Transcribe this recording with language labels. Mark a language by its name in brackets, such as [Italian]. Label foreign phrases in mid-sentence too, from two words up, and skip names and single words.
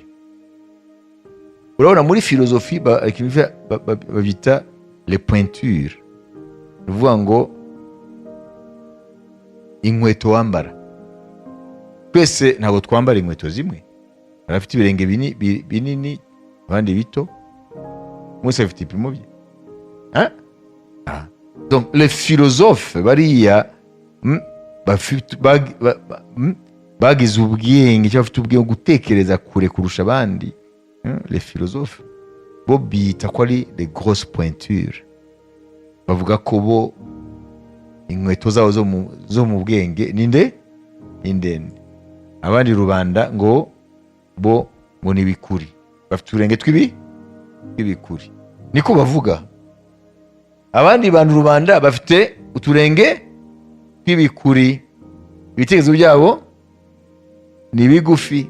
[Kinyarwanda] Urabona muri filozofi babyita [French] les pointures, [Kinyarwanda] ni ukuvuga ngo inkweto wambara. Twese ntabwo twambara inkweto zimwe, abafite ibirenge binini abandi bito, mwese bafite ibipimo bye. [French] Donc les philosophes [Kinyarwanda] bariya bagize ubwenge cyangwa bafite ubwenge gutekereza kure kurusha abandi, [French] les philosophes [Kinyarwanda] bo bita ko ari [French] les grosses pointures. [Kinyarwanda] Bavuga ko bo inkweto zabo zo mu bwenge ni ndende, abandi rubanda ngo bo ni ibikuri, bafite uturenge tw'ibikuri, niko bavuga. Abandi bantu rubanda bafite uturenge tw'ibikuri, ibitekerezo byabo ni bigufi.